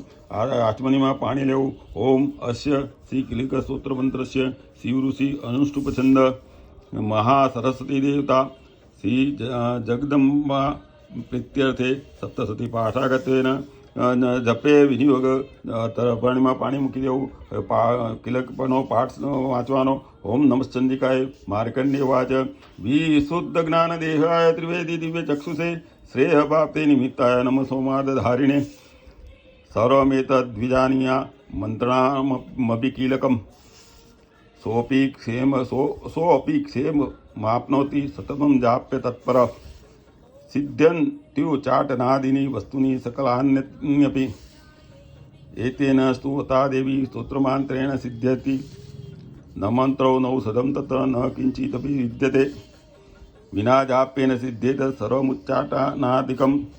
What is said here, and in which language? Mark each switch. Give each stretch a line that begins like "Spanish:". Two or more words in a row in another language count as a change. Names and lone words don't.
Gujarati: આચમનીમાં પાણી લેવું
Sanskrit: ओम अस्य श्री किलक स्तोत्र मंत्रस्य शिव ऋषि अनुष्टुप छंद महासरस्वती देवता श्री जगदम्बा प्रीत्यर्थे सप्तशती पाठागत्वेन जपे विनियोग
Gujarati: તર્પણમાં પાણી મૂકી દેવું કિલકનો પાઠ વાંચવાનો
Sanskrit: ઓમ નમશ્ચંડિકાય માર્કંડેયવાચ વિશુદ્ધ જ્ઞાન દેહાય ત્રિવેદી દિવ્ય ચક્ષુષે શ્રેય પ્રાપ્તિ નિમિત્તાય નમઃ સોમાર્ધધારિણે સર્વમેતદ્વિજાનીયા મંત્રામપि कीलकं सोऽपि क्षेम माप्नोति सततं जाप्य तत्पर सिद्ध्यन्त्युच्चाटनादीनि वस्तूनि सकलान्यपि एतेन स्तुता देवी स्तोत्रमान्त्रेण सिद्ध्यति न मन्त्रो नौषधं तत्र न किञ्चिदपि विद्यते विना जाप्येन सिद्ध्येत सर्वमुच्चाटनादिकं